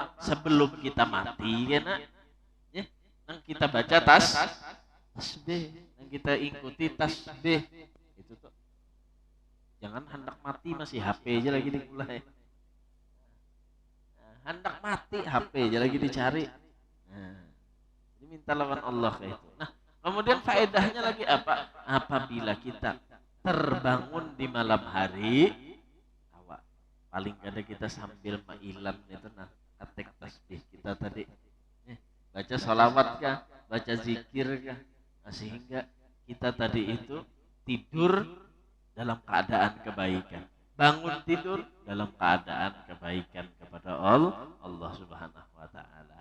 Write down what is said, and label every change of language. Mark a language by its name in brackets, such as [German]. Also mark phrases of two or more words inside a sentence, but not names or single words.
[Indonesian] Sebelum kita mati, ya nak? Ya, nang kita baca tasbih, nang kita ikuti tasbih. Itu tuh. Jangan hendak mati masih HP aja lagi dimulai. Hendak mati HP aja lagi dicari. Nah, ini minta lawan Allah kayak itu. Nah, kemudian faedahnya lagi apa? Apabila kita terbangun di malam hari, paling kada kita sambil mailan itu nah ketek tasbih kita tadi baca sholawat kah, baca zikir kah, nah, sehingga kita tadi itu tidur dalam keadaan kebaikan, bangun tidur dalam keadaan kebaikan kepada Allah [Arabic] Subhanahu wa taala.